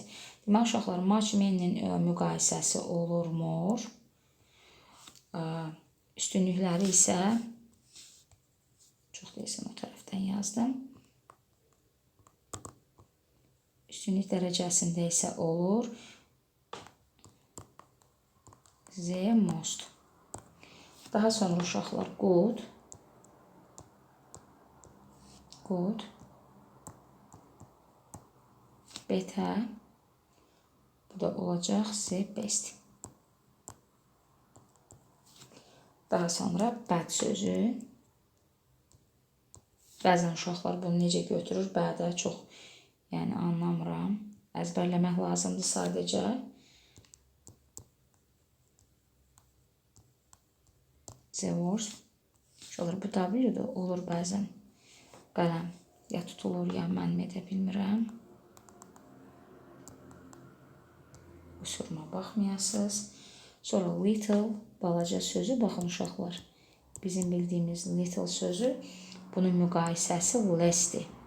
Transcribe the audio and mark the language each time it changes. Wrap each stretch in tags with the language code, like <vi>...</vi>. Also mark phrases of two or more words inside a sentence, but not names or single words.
<az>Deməli, uşaqlar,</az> <en>much, many-nin</en> <az>müqayisəsi olur more. Üstünlükləri isə, çox deyilsin, o tərəfdən yazdım. Üstünlük dərəcəsində isə olur</az> <en>the most.</en> <az>Daha sonra uşaqlar</az> <en>good. Good.</en> <az>Better. Bu da olacaq</az> <en>the best.</en> <az>Daha sonra bad sözü. Bəzən uşaqlar bunu necə götürür, bədə çox yəni anlamıram. Əzbərləmək lazımdır sadəcə.</az> <en>The worst.</en> <az>Olur, bu W'dur, olur bəzən. Qələm ya tutulur, ya mənim edə bilmirəm. Qüsuruma baxmayasınız. Sonra little, balaca sözü. Baxın uşaqlar, bizim bildiyimiz little sözü, bunun müqayisəsi lessdir.</az>